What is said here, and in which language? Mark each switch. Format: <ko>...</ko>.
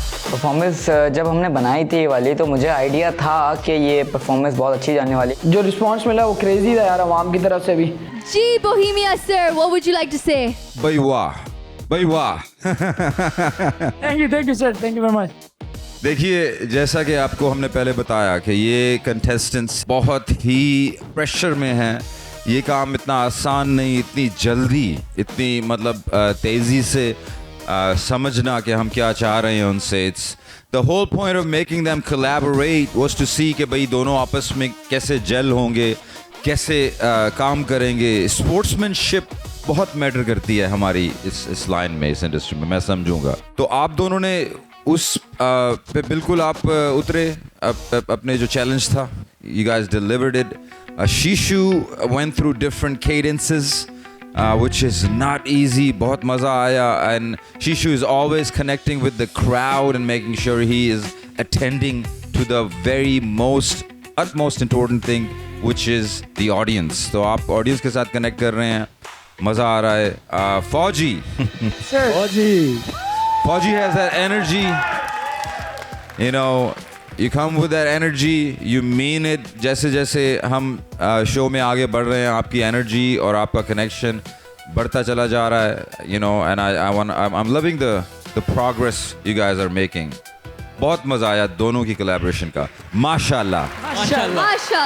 <hi>Performance जब हमने बनाई थी ये वाली तो मुझे आइडिया था कि ये परफॉर्मेंस बहुत अच्छी जाने वाली। जो रिस्पांस मिला वो क्रेजी था यार अवाम की तरफ से भी।</hi> <en>जी Bohemia sir, what would you like to say?</en> <hi>भाई वाह, भाई वाह।</hi> <en>Thank you sir, thank you very much.</en> <hi>देखिए, जैसा कि आपको हमने पहले बताया कि ये कंटेस्टेंट्स बहुत ही प्रेशर में हैं। ये काम इतना आसान नहीं, इतनी जल्दी, इतनी मतलब तेज़ी से समझना कि हम क्या चाह रहे हैं उनसे।</hi> <en>it's the whole point of making them collaborate was to see</en> <hi>कि भाई दोनों आपस में कैसे जेल होंगे, कैसे काम करेंगे। स्पोर्ट्समैनशिप बहुत मैटर करती है हमारी इस लाइन में, इस इंडस्ट्री में, मैं समझूंगा। तो आप दोनों ने उस पे बिल्कुल आप उतरे अपने जो चैलेंज था।</hi> <en>You guys delivered it. Shishu went through different cadences, which is not easy.</en> <hi>बहुत मज़ा आया,</hi> <en>and Shishu is always connecting with the crowd and making sure he is attending to the very utmost important thing, which is the audience.</en> <hi>तो आप audience के साथ connect कर रहे हैं, मज़ा आ रहा है।</hi> <en>Fauji, Fauji has that energy, you know, you come with that energy, you mean it.</en> <hi>जैसे जैसे हम शो में आगे बढ़ रहे हैं, आपकी एनर्जी और आपका कनेक्शन बढ़ता चला जा रहा है,</hi> <en>you know, and I'm loving the progress you guys are making.</en> <hi>बहुत मज़ा आया दोनों की कोलैबोरेशन का, माशाल्लाह।</hi>